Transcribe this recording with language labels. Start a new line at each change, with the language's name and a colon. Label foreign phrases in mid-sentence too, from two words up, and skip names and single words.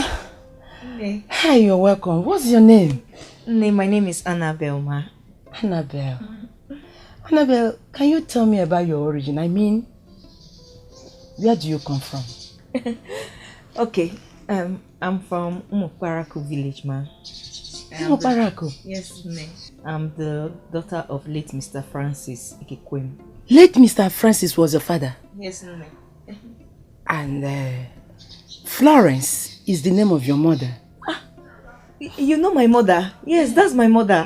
English: Hey. Hi, you're welcome. What's your name? My name is Annabelle, ma. Annabelle. Annabelle, can you tell me about your origin? I mean, where do you come from? Okay, I'm from Umuparaku village, ma. Umuparaku? Yes, ma'am. I'm the daughter of late Mr. Francis Ikekwem. Late Mr. Francis was your father? Yes, ma'am. And Florence is the name of your mother? Ah, you know my mother? Yes, that's my mother.